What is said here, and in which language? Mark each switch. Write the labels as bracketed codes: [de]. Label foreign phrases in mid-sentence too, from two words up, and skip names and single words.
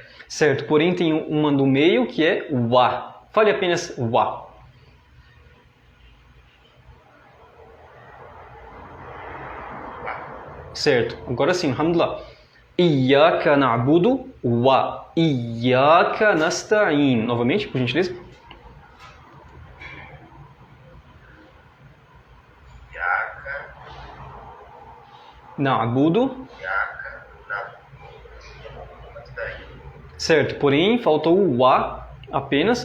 [pt] Certo, porém tem uma no meio que é wa. Fale apenas wa. Certo, agora sim, alhamdulillah. [ar] إياك نعبد وإياك نستعين. [pt] Novamente, por gentileza. Na'budu. Certo, porém faltou o wa apenas.